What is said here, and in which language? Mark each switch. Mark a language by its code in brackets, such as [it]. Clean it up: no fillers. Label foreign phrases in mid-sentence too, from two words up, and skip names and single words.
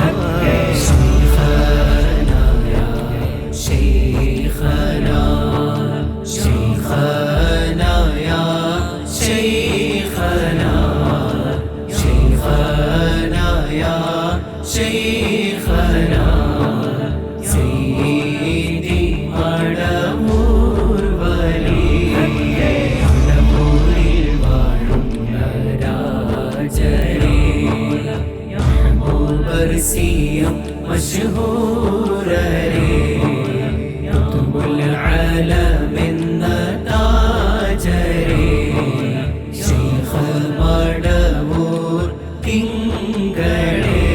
[ar] شيخنا يا شيخنا شيخنا يا شيخنا شيخنا يا شيخنا سيدي മടവൂർ വലി [ml] മടവൂരിൽ വാഴുന്ന രാജരേ മഹബൂബർസിയം മശ്ഹൂരരേ [ar] قطب العالم [ml] എന്ന താജരേ ശൈഖ് മടവൂർ തിങ്കളേ.